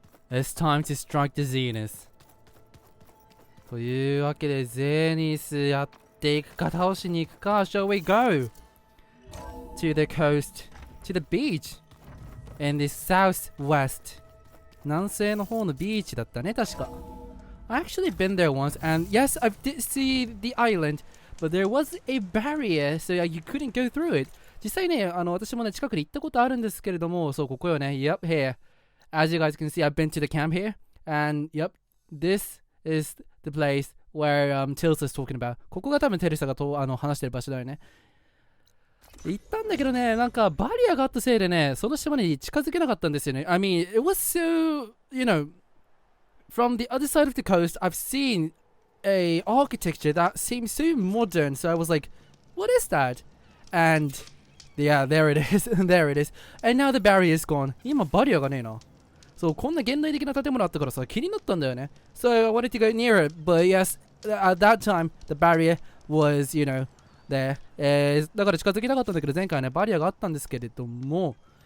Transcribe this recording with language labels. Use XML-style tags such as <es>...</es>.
<en>It's time to strike the Zenith.</en> <ja>というわけで、ゼニスやっていくか、倒しに行くか、</ja> <en>shall we go to the coast, to the beach in the southwest.</en> <ja>南西の方のビーチだったね、確か。</ja> <en>I actually been there once, and yes, I did see the island, but there was a barrier, so you couldn't go through it.</en> <ja>実際ね、私もね、近くで行ったことあるんですけれども、そう、ここよね。</ja> <en>Yep, here. As you guys can see, I've been to the camp here, and yep, this is the place where Tilsa is talking about.</en> <ja>ここが多分テルサが話してる場所だよね。行ったんだけどね、なんかバリアがあったせいでね、その島に近づけなかったんですよね。</ja> <en>I mean, it was so, you know, from the other side of the coast, I've seen a architecture that seems so modern. So I was like, what is that? And yeah, there it is. There it is. And now the barrier is gone.</en> <ja>今バリアがねえな。そう、こんな現代的な建物あったからさ、気になったんだよね。</ja> <en>So I wanted to go near it, but yes, at that time, the barrier was, you know, there.</en> <ja>だから近づきたかったんだけど、前回ね、バリアがあったんですけれども。</ja>